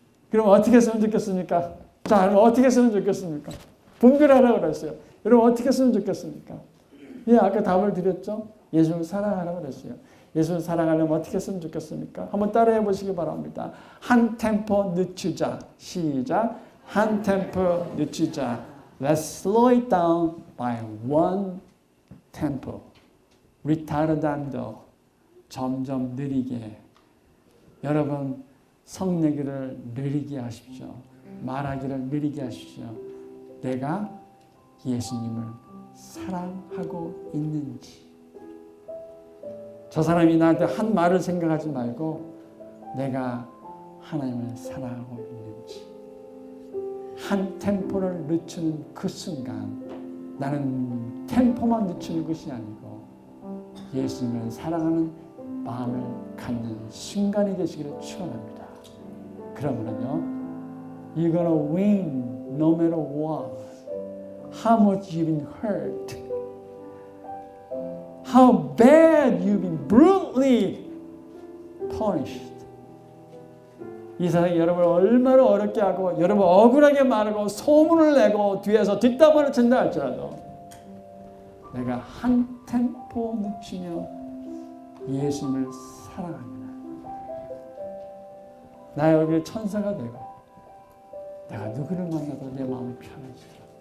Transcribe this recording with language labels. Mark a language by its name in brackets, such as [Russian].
[Korean] 그럼 어떻게 했으면 좋겠습니까? 자, 그럼 어떻게 했으면 좋겠습니까? 분별하라고 그랬어요. 여러분 어떻게 했으면 좋겠습니까? 아까 답을 드렸죠? 예수를 사랑하라고 그랬어요. 예수를 사랑하려면 어떻게 했으면 좋겠습니까? 한번 따라해 보시기 바랍니다. 한 템포 늦추자. 시작. 한 템포 늦추자. [English] Let's slow it down by one tempo. [Korean] retardando. 점점 느리게. 여러분 성내기를 느리게 하십시오. 말하기를 느리게 하십시오. 내가 예수님을 사랑하고 있는지. 저 사람이 나한테 한 말을 생각하지 말고 내가 하나님을 사랑하고 있는지. 한 템포를 늦추는 그 순간 나는 템포만 늦추는 것이 아니고 예수님을 사랑하는 마음을 갖는 순간이 되시기를 축원합니다. 그러면요, [English] you're gonna win no matter what. How much you've been hurt, how bad you've been brutally punished. [Korean] 이 세상이 여러분을 얼마나 어렵게 하고 여러분 억울하게 말하고 소문을 내고 뒤에서 뒷담화를 친다 할지라도 내가 한 템포 늦추며 예수님을 사랑하면 나의 얼굴에 천사가 되고 내가 누구를 만나도 내 마음이 편해지더라.